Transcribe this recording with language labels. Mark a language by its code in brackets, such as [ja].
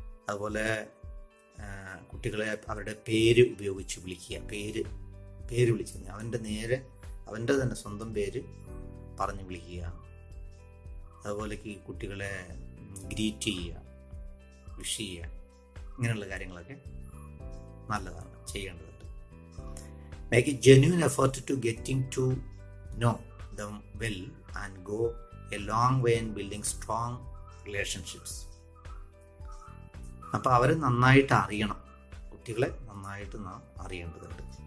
[ml] അതുപോലെ കുട്ടികളെ അവരുടെ പേര് ഉപയോഗിച്ച് വിളിക്കുക. പേര് വിളിച്ച് അവൻ്റെ തന്നെ സ്വന്തം പേര് പറഞ്ഞ് വിളിക്കുക. അതുപോലെ കുട്ടികളെ ഗ്രീറ്റ് ചെയ്യുക, വിഷ് ചെയ്യുക, ഇങ്ങനെയുള്ള കാര്യങ്ങളൊക്കെ നല്ലതാണ്, ചെയ്യേണ്ടതുണ്ട്. [en] Make a genuine effort to getting to know them well and go a long way in building strong relationships. [ml] അപ്പോൾ അവരെ നന്നായിട്ട് അറിയണം, കുട്ടികളെ നന്നായിട്ട് നാം അറിയേണ്ടതുണ്ട്.